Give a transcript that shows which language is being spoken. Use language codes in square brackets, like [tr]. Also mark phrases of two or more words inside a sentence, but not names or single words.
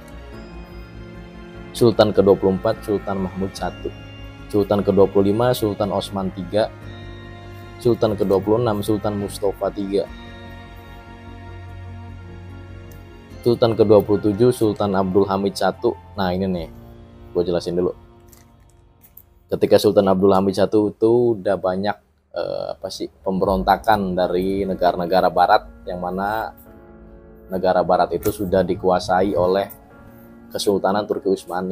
[id] Sultan ke-24 Sultan Mahmud I, Sultan ke-25 Sultan Osman III, Sultan ke-26 Sultan Mustafa III, Sultan ke-27 Sultan Abdul Hamid I. Nah ini nih, gue jelasin dulu. Ketika Sultan Abdul Hamid I itu udah banyak pemberontakan dari negara-negara barat, yang mana negara barat itu sudah dikuasai oleh Kesultanan Turki Utsmani.